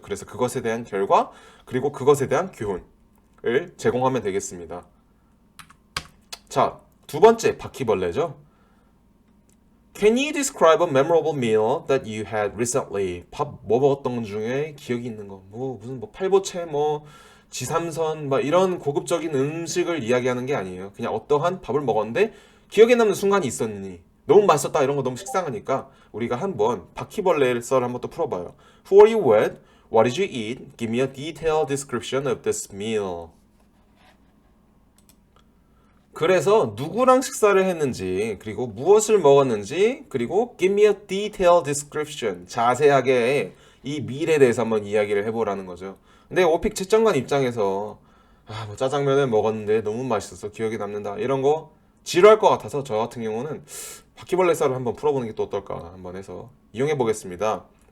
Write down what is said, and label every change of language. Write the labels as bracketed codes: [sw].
[ko] 그래서 그것에 대한 결과 그리고 그것에 대한 교훈을 제공하면 되겠습니다. 자, 두 번째 바퀴벌레죠. [en] Can you describe a memorable meal that you had recently? [ko] 밥 뭐 먹었던 중에 기억이 있는 거. 무슨 팔보채 지삼선 이런 고급적인 음식을 이야기하는 게 아니에요. 그냥 어떠한 밥을 먹었는데 기억에 남는 순간이 있었니? 너무 맛있었다 이런 거 너무 식상하니까 우리가 한번 바퀴벌레 썰을 한번 또 풀어봐요. [en] Who are you with? What did you eat? Give me a detailed description of this meal. [ko] 그래서 누구랑 식사를 했는지 그리고 무엇을 먹었는지 그리고 [en] give me a detailed description [ko] 자세하게 이 meal에 대해서 한번 이야기를 해보라는 거죠. 근데 오픽 채점관 입장에서 짜장면을 먹었는데 너무 맛있어서 기억에 남는다 이런 거 지루할 것 같아서 저 같은 경우는 바퀴벌레 썰을 한번 풀어보는 게 또 어떨까 한번 해서 이용해 보겠습니다.